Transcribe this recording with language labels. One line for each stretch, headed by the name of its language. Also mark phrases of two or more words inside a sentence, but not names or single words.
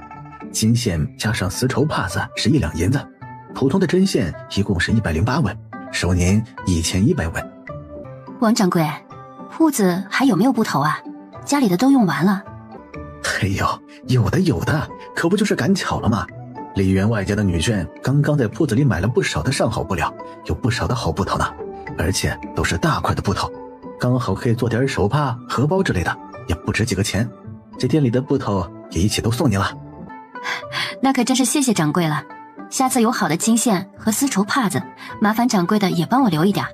Chinese: 金線加上絲綢帕子是1兩銀子，普通的針線一共是108文，收您1100文。王掌櫃，鋪子還有沒有布頭啊？家裡的都用完了。哎呦，有的，可不就是趕巧了嗎？李員外家的女眷剛剛在鋪子裡買了不少的上好布料，有不少的好布頭呢，而且都是大塊的布頭，剛好可以做點手帕、荷包之類的，也不值幾個錢。這店裡的布頭也一起都送你了。那可真是謝謝掌櫃了，下次有好的金線和絲綢帕子，麻煩掌櫃的也幫我留一點。